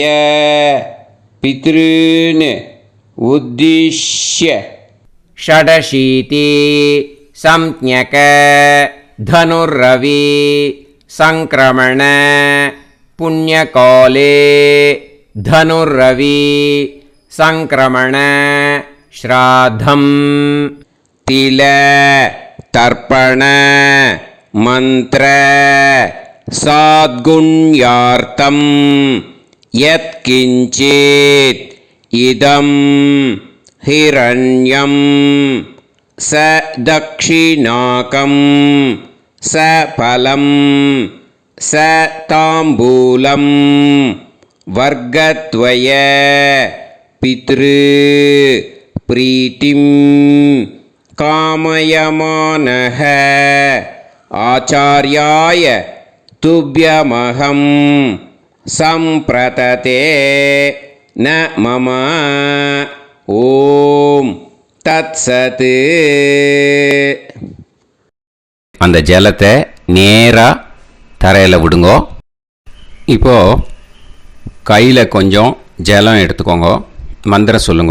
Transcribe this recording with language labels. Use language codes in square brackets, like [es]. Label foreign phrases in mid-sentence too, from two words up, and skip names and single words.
[sa] पितॄन् उद्दिश्य षडशीति संज्ञक धनूरवि संक्रमण पुण्यकाले धनूरवि संक्रमण श्राद्धं तिल तर्पण मन्त्र साद्गुण्यार्थम् यत्किञ्चित् इदं हिरण्यं स दक्षिणाकं स फलं स ताम्बूलं वर्गद्वय पितृ प्रीतिं कामयमानः आचार्याय तुभ्यमहं सम्प्रतते न मम ॐ तत्सत्. [ta] அந்த ஜலத்தை நேராக தரையில் விடுங்கோ. இப்போது கையில் கொஞ்சம் ஜலம் எடுத்துக்கோங்க. மந்திரம் சொல்லுங்க.